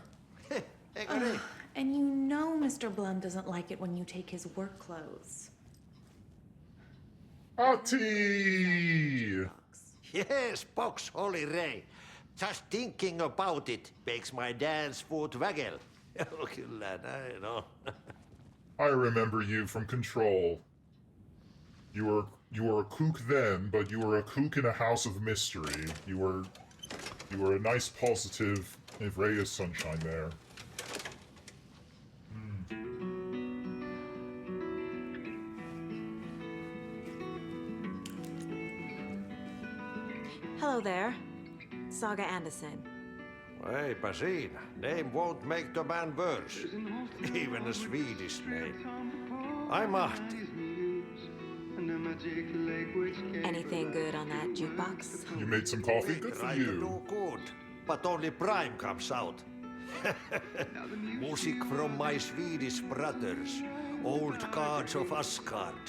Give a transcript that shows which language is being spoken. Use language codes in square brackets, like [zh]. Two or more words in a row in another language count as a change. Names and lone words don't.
[en] Agree. And you know Mr. Blum doesn't like it when you take his work clothes. Artie! Yes, box Holy Ray. Just thinking about it makes my dance foot waggle. [fi] Oh, kyllä näin on. [en] I remember you from Control. You were a kook then, but you were a kook in a house of mystery. You were a nice, positive ray of sunshine there. Hello there. Saga Anderson. [fi] Eipä siinä. [en] Name won't make the man worse. Even a Swedish name. I'm Ahti. Anything good on that jukebox? You made some coffee? Good for Try to you. do good, but only Prime comes out. Music from my Swedish brothers, old gods of Asgard.